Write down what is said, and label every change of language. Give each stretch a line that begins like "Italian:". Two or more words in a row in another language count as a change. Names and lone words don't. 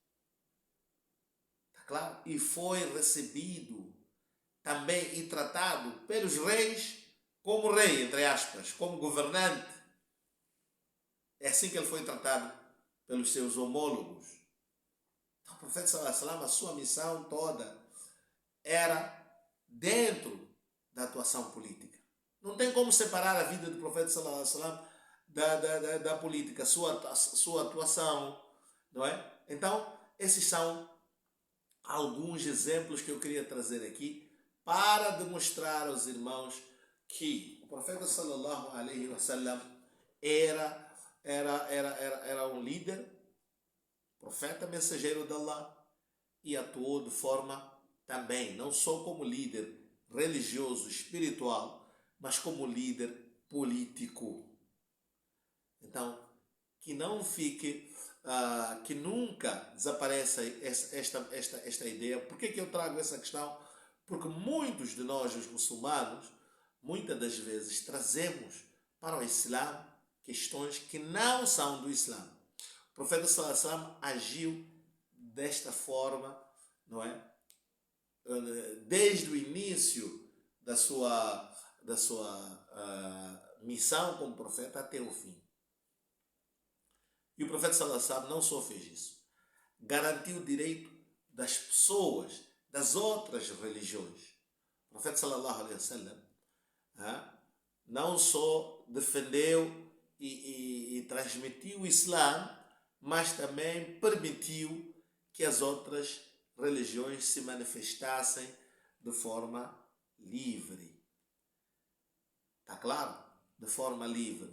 Portuguese: Está claro? E foi recebido também e tratado pelos reis como rei, entre aspas, como governante. É assim que ele foi tratado pelos seus homólogos. Então, o profeta
Arabic: صلى الله عليه وسلم,
Portuguese: a sua missão toda era dentro da atuação política. Não tem como separar a vida do profeta
Arabic: صلى الله عليه وسلم
Portuguese: da política, sua atuação, não é? Então, esses são alguns exemplos que eu queria trazer aqui para demonstrar aos irmãos que o profeta
Arabic: صلى الله عليه وسلم
Portuguese: era um líder, profeta, mensageiro de Allah, e atuou de forma também, não só como líder religioso, espiritual, mas como líder político. Então, que não fique, que nunca desapareça esta ideia. Por que eu trago essa questão? Porque muitos de nós, os muçulmanos, muitas das vezes trazemos para o Islã questões que não são do Islã. O profeta
Arabic: صلى الله عليه وسلم
Portuguese: agiu desta forma, não é? Desde o início da sua missão como profeta até o fim. E o profeta
Arabic: صلى الله عليه وسلم
Portuguese: não só fez isso, garantiu o direito das pessoas das outras religiões. O profeta
Arabic: صلى الله عليه وسلم
Portuguese: não só defendeu e transmitiu o Islã, mas também permitiu que as outras religiões se manifestassem de forma livre. Está claro? De forma livre.